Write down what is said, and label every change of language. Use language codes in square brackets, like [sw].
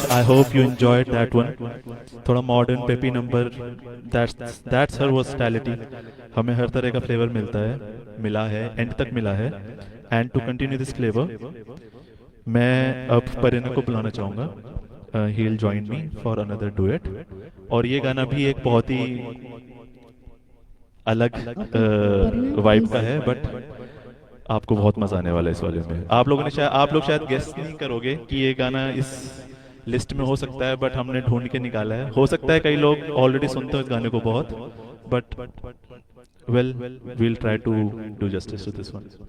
[en] I hope you enjoyed that one. थोड़ा modern peppy number. That's her versatility. [hi] हमें हर तरह का फ्लेवर मिला है, एंड तक मिला है. [en] And to continue this flavor, [hi] मैं अब परिणय को बुलाना चाहूँगा. [en] He'll join me for another duet. [hi] और ये गाना भी एक बहुत ही अलग वाइब का है, बट आपको बहुत मजा आने वाला है इस वाले में. आप लोग शायद गेस नहीं करोगे कि ये गाना इस लिस्ट में हो सकता है, बट हमने ढूंढ के निकाला है. हो सकता है कई लोग ऑलरेडी सुनते हो इस गाने को बहुत, [en] But well we'll try to do justice to this one.